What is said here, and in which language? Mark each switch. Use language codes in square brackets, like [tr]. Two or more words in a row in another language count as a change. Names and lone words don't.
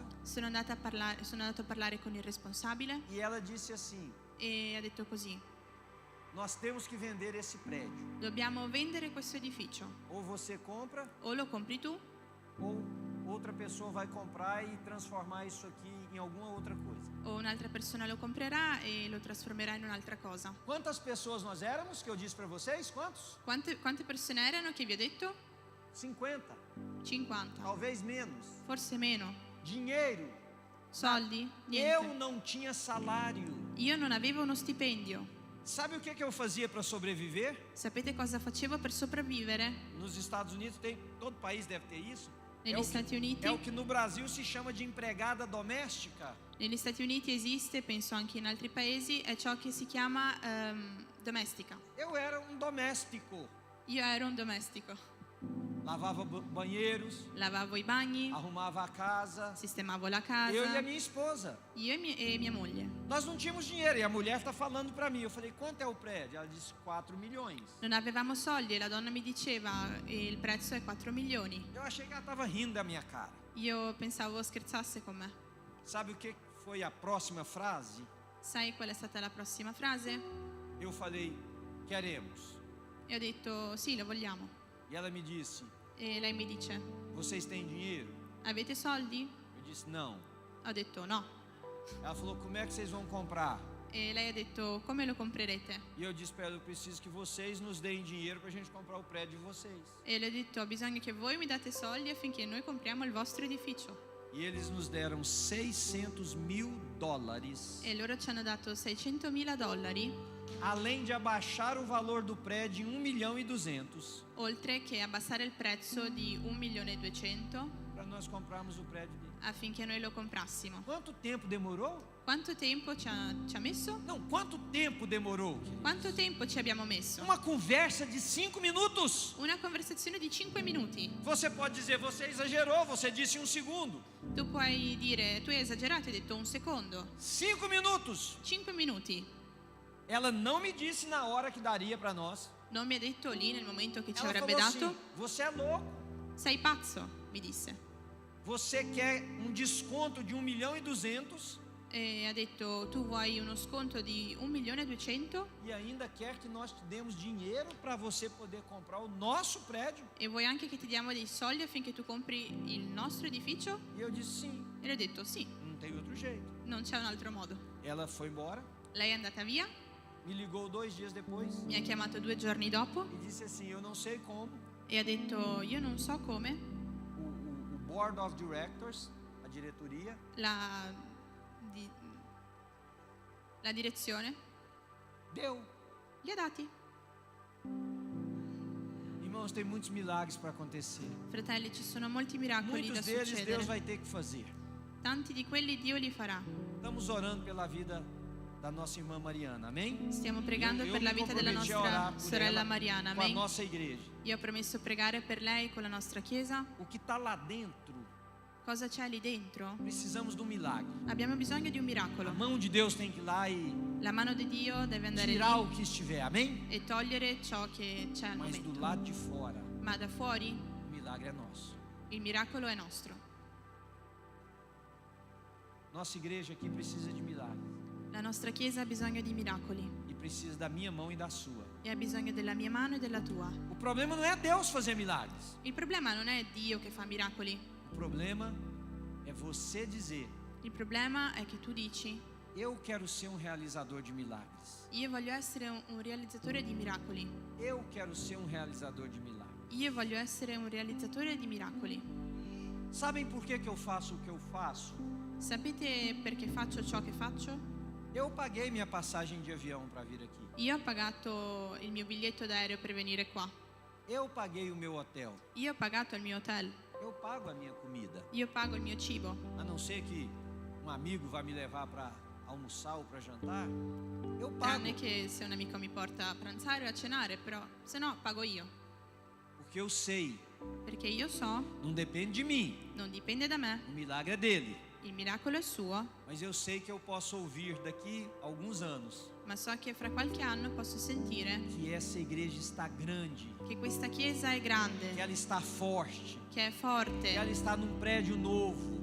[it] Sono andato a parlare con il responsabile [pt] e ela disse assim: [it] e ha detto così: [pt] nós temos que vender esse prédio. [it] dobbiamo vendere questo edificio. [pt] Ou você compra, [it] O lo compri tu [pt] ou outra pessoa vai comprar e transformar isso aqui em alguma outra coisa. [it] o un'altra persona lo comprerà e lo trasformerà in un'altra cosa. [pt] Quantas pessoas nós éramos que eu disse para vocês? Quantos? [it] Quante persone erano che vi ho detto? 50, 50, [pt] talvez menos. [it] forse meno. [pt] Dinheiro. [it] Soldi? [pt] Eu [it] Niente. [pt] não tinha salário. [it] Io non avevo uno stipendio. [pt] Sabe o que eu fazia para sobreviver? [it] Sapete cosa facevo per sopravvivere? [pt] Nos Estados Unidos tem, todo país deve ter isso. [it] Negli Stati Uniti, [pt] É o que no Brasil se chama de empregada doméstica. [it] negli Stati Uniti esiste, penso anche in altri paesi, è ciò che si chiama domestica. [pt] Eu era um doméstico. [it] Io ero un domestico. [pt] Lavava banheiros, [it] Lavavo i bagni, [pt] arrumava a casa. [it] sistemavo la [pt] Eu e a [it] casa. [pt] minha esposa. [it] Io e mia moglie. [pt] Nós não tínhamos dinheiro e a mulher está falando para mim. Eu falei, quanto é o prédio? Ela disse 4 milhões. [it] Non avevamo soldi e la donna mi diceva il prezzo è 4 milioni. [pt] Eu achei que ela estava rindo da minha cara. [it] Io pensavo scherzasse con me. [pt] Sabe o que foi a próxima frase? [it] Sai qual è stata la prossima frase? [pt] Eu falei, queremos. [it] E ho detto sì, lo vogliamo. [pt] E ela me disse, [it] E lei mi dice: [pt] vocês têm dinheiro? [it] avete soldi? [pt] Eu disse, não. [it] Ho detto no. [pt] Ela falou, como é que vocês vão comprar? [it] E lei ha detto: come lo comprerete? [pt] E eu disse para ela, eu preciso que vocês nos deem dinheiro para a gente comprar o prédio de vocês. [it] E le ho detto: ho bisogno che voi mi date soldi affinché noi compriamo il vostro edificio. [pt] E eles nos deram $600.000, [it] E loro ci hanno dato $600.000, [pt] além de abaixar o valor do prédio em 1.200.000, [it] oltre che abbassare il prezzo di 1.200.000 [pt] para nós comprarmos o prédio dele. [it] affinché noi lo comprassimo. [pt] Quanto tempo demorou? [it] Quanto tempo ci ha messo? [pt] Não, quanto tempo demorou? [it] Quanto tempo ci abbiamo messo? [pt] Uma conversa de 5 minutos. [it] Una conversazione di 5 minuti. [pt] Você pode dizer, você exagerou, você disse 1 segundo. [it] Tu puoi dire: tu hai esagerato, hai detto un secondo. [pt] 5 minutos. [it] 5 minuti. [pt] Ela não me disse na hora que daria para nós. [it] Non mi ha detto lì nel momento che ci [pt] Ela [it] avrebbe [pt] falou [it] dato: [pt] assim, você é louco. [it] sei pazzo, mi disse. [pt] Você quer um desconto de 1.200.000 [it] E ha detto: tu vuoi uno sconto di 1.200.000 [pt] e ainda quer que nós te demos dinheiro para você poder comprar o nosso prédio? [it] e vuoi anche che ti diamo dei soldi affinché tu compri il nostro edificio? [pt] E eu disse sim, [it] E le ho detto sì, [pt] não tem outro jeito. [it] non c'è un altro modo. [pt] Ela foi embora, [it] Lei è andata via, [pt] me ligou 2 dias depois [it] mi ha chiamato 2 giorni dopo [pt] e disse assim, eu não sei como, [it] e ha detto: io non so come [en] o Board of Directors, [pt] a diretoria, [it] la direzione [pt] deu. [it] li ha dati. [pt] Irmãos, tem muitos milagres para acontecer. [it] Fratelli, ci sono molti miracoli da [pt] Muitos deles Deus [it] succedere. [pt] vai ter que fazer. [it] Tanti di quelli Dio li farà. [pt] Estamos orando pela vida da nossa irmã Mariana, amém? [it] Stiamo pregando [pt] Eu [it] per la [pt] me [it] vita della [pt] comprometi a orar [it] nostra [pt] por [it] sorella [pt] ela [it] Mariana, [pt] com a [it] amen. [pt] nossa igreja. [it] Io ho promesso pregare per lei con la nostra chiesa. [pt] O que está lá dentro, [it] Cosa c'è lì dentro? [pt] precisamos de um milagre. [it] Abbiamo bisogno di un [pt] A [it] miracolo. [pt] mão de Deus tem que ir lá e [it] La mano di Dio deve andare [pt] tirar o [it] lì [pt] que estiver, amém? [it] e togliere ciò che c'è al [pt] Mas do [it] momento. [pt] lado de fora, [it] Ma da fuori [pt] o milagre é nosso. [it] il miracolo è nostro. [pt] Nossa igreja aqui precisa de milagres. [it] La nostra chiesa ha bisogno di miracoli [pt] E precisa da minha mão e da sua. [it] e ha bisogno della mia mano e della tua. [pt] O problema não é Deus fazer milagres. [it] Il problema non è Dio che fa miracoli. [pt] O problema é você dizer, [it] Il problema è che tu dici: [pt] eu quero ser um realizador de milagres. [it] io voglio essere un realizzatore di miracoli. [pt] Eu quero ser um realizador de milagres. [it] Io voglio essere un realizzatore di miracoli. [pt] Sabem por que eu faço o que eu faço? [it] Sapete perché faccio ciò che faccio? [pt] Eu paguei minha passagem de avião para vir aqui. [it] Io ho pagato il mio biglietto d'aereo per venire qua. [pt] Eu paguei o meu hotel. [it] Io ho pagato il mio hotel. [pt] Eu pago a minha comida. [it] Io pago il mio cibo. [pt] A não ser que um amigo vá me levar para almoçar ou para jantar, eu pago. [it] Tranne che se un amico mi porta a pranzare o a cenare, però se no pago io. [pt] Porque eu sei, [it] Perché io so, [pt] não depende de mim. [it] non dipende da me, [pt] O milagre é dele. [it] il miracolo è suo, [pt] Mas eu sei que eu posso ouvir daqui a alguns anos. [it] ma so che fra qualche anno posso sentire [pt] que essa igreja está grande, [it] che questa chiesa è [pt] que [it] grande, [pt] ela está forte, [it] che è [pt] que [it] forte, [pt] ela está num prédio novo.